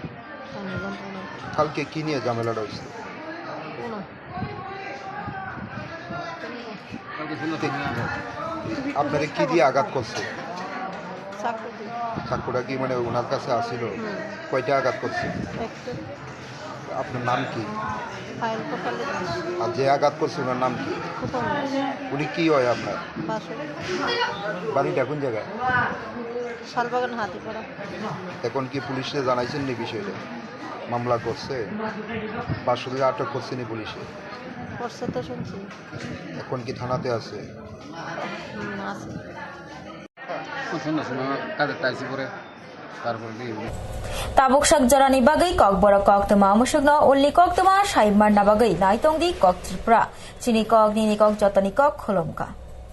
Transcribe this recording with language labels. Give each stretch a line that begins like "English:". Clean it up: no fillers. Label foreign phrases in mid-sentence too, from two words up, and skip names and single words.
Bangla: কালকে কি নিয়ে ঝামেলাটা হয়েছে আপনারা কি দিয়ে আঘাত করছে চাকুটা কি মানে ওনার কাছে আসিল কয়টা আঘাত করছে আপনার নাম কি আর যে আঘাত করছে ওনার নাম কি উনি কি হয় আপনার বাড়িটা কোন জায়গায় শালবাগান হাতিপাড়া এখন কি পুলিশে জানাইছেন নি বিষয়টা মামলা করছে বাসুদের আটক করছে নি পুলিশে করছে তো শুনছি এখন কি থানাতে আছে
Kok Borok: tabuk sak jarani bagai kok boro kok tama musukno only kok tama saimar na bagai naitong di kok tripura chini kok nini kok jotani kok kholomka